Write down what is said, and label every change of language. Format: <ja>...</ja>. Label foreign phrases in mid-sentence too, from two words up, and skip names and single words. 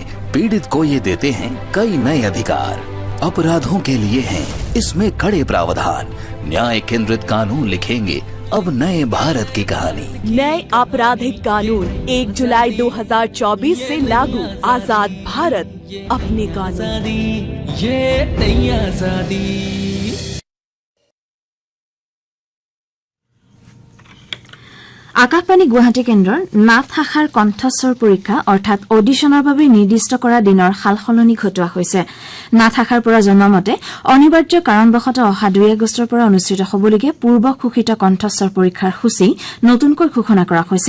<hi>पीड़ित को ये देते हैं कई नए अधिकार। अपराधों के लिए हैं इसमें कड़े प्रावधान। न्याय केंद्रित कानून लिखेंगे अब नए भारत की कहानी। नए आपराधिक कानून 1 जुलाई 2024 से लागू। आजाद भारत अपने कानून। ये नई आजादी।</hi> <as>আকাশবাণী গুৱাহাটী কেন্দ্ৰৰ নাথ শাখাৰ কণ্ঠস্বৰ পৰীক্ষা অৰ্থাৎ অডিশ্যনৰ বাবে নিৰ্দিষ্ট কৰা দিনৰ সালসলনি ঘটোৱা হৈছে। নাথ শাখাৰ পৰা জনোৱা মতে অনিবাৰ্য কাৰণবশতঃ অহা 2 আগষ্টৰ পৰা অনুষ্ঠিত হ'বলগীয়া পূৰ্ব ঘোষিত কণ্ঠস্বৰ পৰীক্ষাৰ সূচী নতুনকৈ ঘোষণা কৰা হৈছে।</as>